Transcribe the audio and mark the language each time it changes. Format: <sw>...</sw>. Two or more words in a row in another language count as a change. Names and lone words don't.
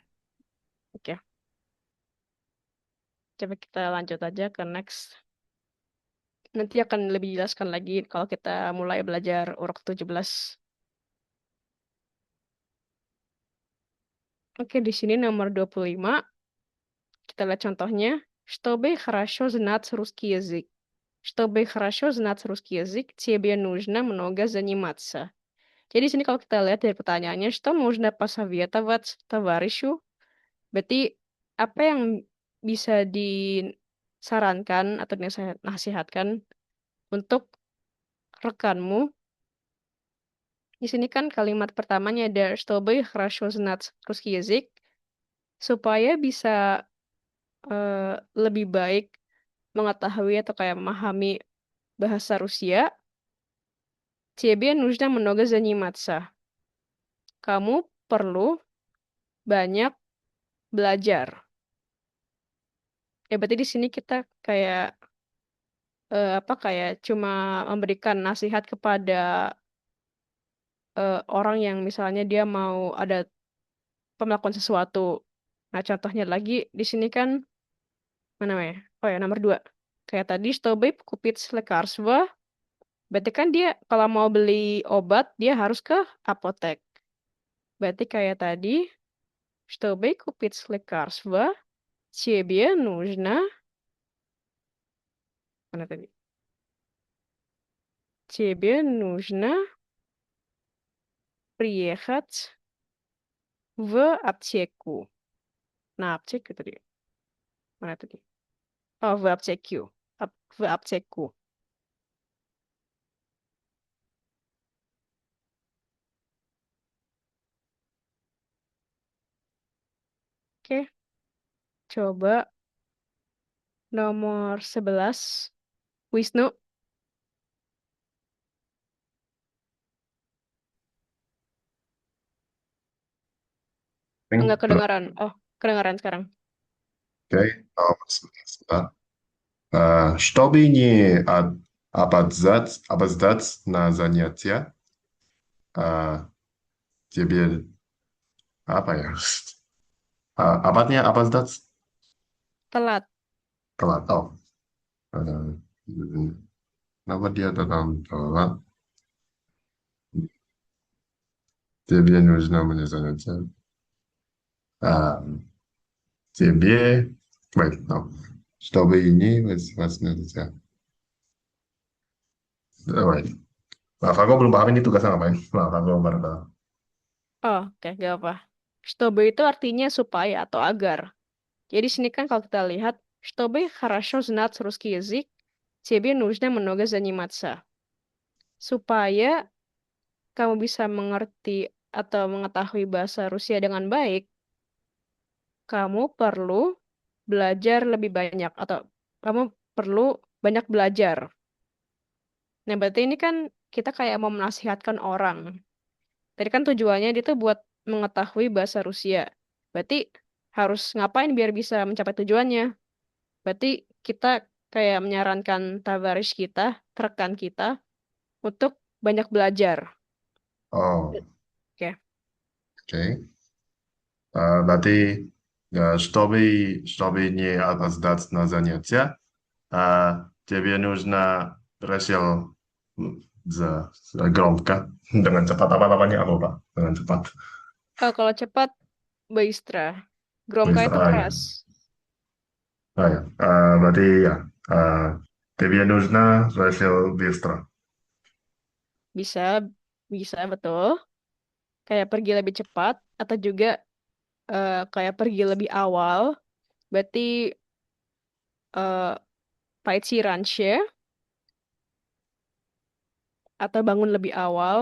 <id>Oke, coba kita lanjut aja ke next. Nanti akan lebih jelaskan lagi kalau kita mulai belajar urok 17. Oke, di sini nomor 25. Kita lihat contohnya.</id> <ru>Чтобы хорошо знать русский язык. Чтобы хорошо знать русский язык, тебе нужно много заниматься.</ru> <id>Jadi di sini kalau kita lihat dari pertanyaannya,</id> <ru>что можно посоветовать товарищу?</ru> <id>Berarti apa yang bisa disarankan atau dinasihatkan untuk rekanmu? Di sini kan kalimat pertamanya ada</id> <ru>чтобы хорошо знать русский язык,</ru> <id>supaya bisa lebih baik mengetahui atau kayak memahami bahasa Rusia.</id> <ru>Тебе нужно много заниматься.</ru> <id>Kamu perlu banyak belajar. Ya berarti di sini kita kayak apa kayak cuma memberikan nasihat kepada orang yang misalnya dia mau ada melakukan sesuatu. Nah, contohnya lagi di sini kan mana ya? Oh ya, nomor 2. Kayak tadi,</id> <ru>чтобы купить лекарство,</ru> <id>berarti kan dia kalau mau beli obat, dia harus ke apotek. Berarti kayak tadi,</id> <ru>чтобы купить лекарство, тебе нужно,</ru> <id>mana tadi?</id> <ru>Тебе нужно приехать в аптеку.</ru> <id>Nah, аптеку tadi. Mana tadi?</id> <ru>Oh, в аптеку. В аптеку.</ru> <id>Oke, coba nomor 11. Wisnu, enggak Oke, kedengaran. Oh, kedengaran sekarang.</id> <ru>чтобы не опоздать на занятия, тебе</ru> <id>apa ya? Apanya опоздать? Telat. Telat. Oh, eh, kenapa dia datang telat?</id> <ru>Тебе нужно мне занятия. А, тебе,</ru> <en>wait, no. Чтобы ini, what's занятия? Wait.</en> <id>Maaf, aku belum paham ini tugasnya ngapain. Maaf, aku baru tahu. Oh, oke, gak apa. Чтобы itu artinya supaya atau agar. Jadi sini kan kalau kita lihat,</id> <ru>чтобы хорошо знать русский язык, тебе нужно много заниматься.</ru> <id>Supaya kamu bisa mengerti atau mengetahui bahasa Rusia dengan baik, kamu perlu belajar lebih banyak atau kamu perlu banyak belajar. Nah, berarti ini kan kita kayak mau menasihatkan orang. Tadi kan tujuannya itu buat mengetahui bahasa Rusia. Berarti harus ngapain biar bisa mencapai tujuannya? Berarti kita kayak menyarankan tavaris kita, rekan kita, untuk banyak belajar. Oh, Oke. oke. Berarti</id> <ru>чтобы не опоздать на занятия, тебе нужно решил громко</ru> <id>dengan cepat apa namanya aku lupa dengan cepat. Oh, kalau cepat,</id> <ru>Быстро. Громко</ru> <id>Bisa, itu ya. keras. Ya. Berarti ya.</id> <ru>Uh, тебе нужно решил быстро.</ru> <id>Bisa, bisa betul. Kayak pergi lebih cepat atau juga kayak pergi lebih awal. Berarti</id> <ru>пойти раньше</ru> <id>atau bangun lebih awal.</id>